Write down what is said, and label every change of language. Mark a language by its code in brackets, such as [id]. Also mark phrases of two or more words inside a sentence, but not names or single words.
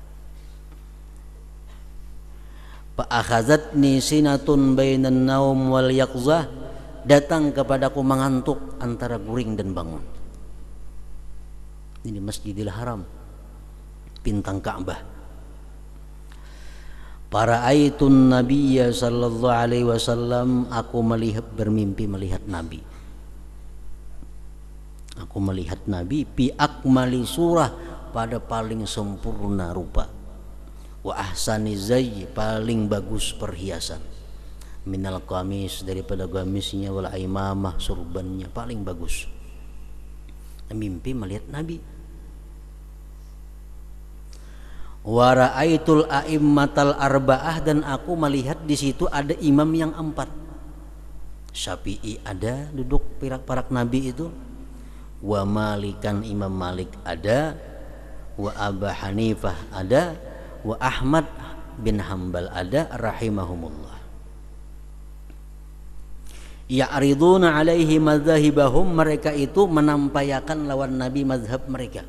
[ar] فأخذتني سنة بين النوم واليقظة, [bjn] datang kepadaku mengantuk antara guring dan bangun. Ini Masjidil Haram, bintang Ka'bah. [ar] فرأيت النبي صلى الله عليه وسلم, [bjn] aku bermimpi melihat Nabi. Aku melihat Nabi [ar] بأكمل صورة, [bjn] pada paling sempurna rupa. [ar] وأحسن زي, [bjn] paling bagus perhiasan. [ar] من القميص, [bjn] daripada gamisnya, [ar] والعمامة, [bjn] surbannya paling bagus. Mimpi melihat Nabi. [ar] ورأيت الأئمة الأربعة, [bjn] dan aku melihat di situ ada imam yang 4. Syafi'i ada duduk parak Nabi itu, [ar] ومالكا, [bjn] Imam Malik ada, wa Abu Hanifah ada, wa Ahmad bin Hanbal ada rahimahumullah. [ar] يعرضون عليه مذاهبهم, [bjn] mereka itu menampayakan lawan Nabi mazhab mereka.